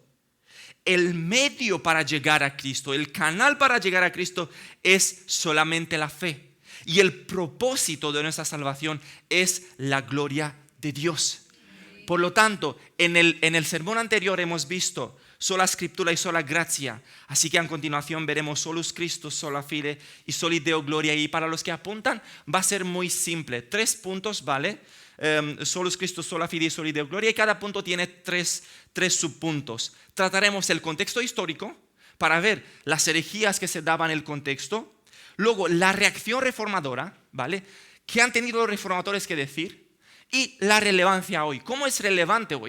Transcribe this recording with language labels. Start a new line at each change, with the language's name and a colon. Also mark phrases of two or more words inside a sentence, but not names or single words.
Spanish: El medio para llegar a Cristo, el canal para llegar a Cristo es solamente la fe. Y el propósito de nuestra salvación es la gloria de Dios. Por lo tanto, en el sermón anterior hemos visto sola escritura y sola gracia. Así que a continuación veremos
Latin: solus Christus, sola fide
Spanish: y
Latin: soli Deo gloria.
Spanish: Y para los que apuntan va a ser muy simple. 3 puntos, ¿vale?
Latin: Solus Christus, sola fide y soli Deo gloria.
Spanish: Y cada punto tiene 3 subpuntos. Trataremos el contexto histórico para ver las herejías que se daban en el contexto. Luego, la reacción reformadora, ¿vale? ¿Qué han tenido los reformadores que decir? Y la relevancia hoy. ¿Cómo es relevante hoy?